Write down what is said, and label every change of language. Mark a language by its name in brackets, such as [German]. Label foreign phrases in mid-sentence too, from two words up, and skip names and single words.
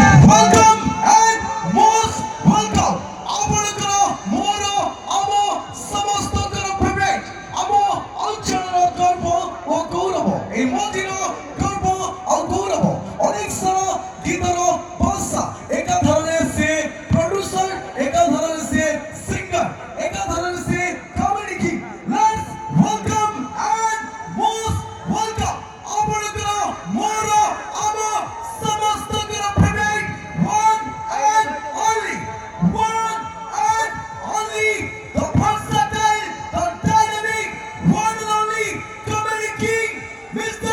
[English] Welcome and most welcome. [Odia] ଆପଣଙ୍କର ମୋର ଆମ ସମସ୍ତଙ୍କର ଫେଭରାଇଟ୍ ଆମ ଅଞ୍ଚଳର ଗର୍ବ ଓ ଗୌରବ ଏହି ମନ୍ଦିର ଗର୍ବ ଆଉ ଗୌରବ ଅନେକ ସାରା ଗୀତର ବର୍ଷା ଏକାଧାରରେ ସେ ପ୍ରଡ୍ୟୁସର ଏକାଧାରରେ ସେ ସିଙ୍ଗର ଏକାଧାରରେ ସେ [English] comedy king let's welcome and most welcome [Odia] ଆପଣଙ୍କର ମୋର ଆମ ସମସ୍ତଙ୍କର ଫେଭରାଇଟ୍ [English] one and only the versatile the dynamic one and only comedy king Mr.